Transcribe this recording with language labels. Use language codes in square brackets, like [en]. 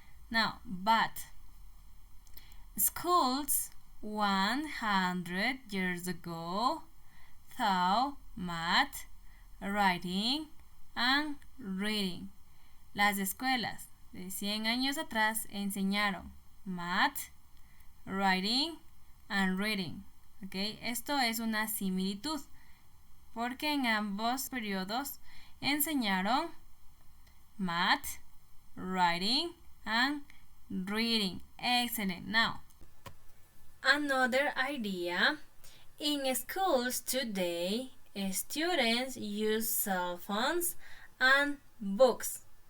[en] Now, but schools 100 years ago taught math, writing, and reading. [es] Las escuelas de 100 años atrás enseñaron [en] math, writing, and reading. Okay? [es] Esto es una similitud, porque en ambos periodos enseñaron [en] math, writing, and reading. Excellent. Now, another idea. In schools today, students use cell phones and books.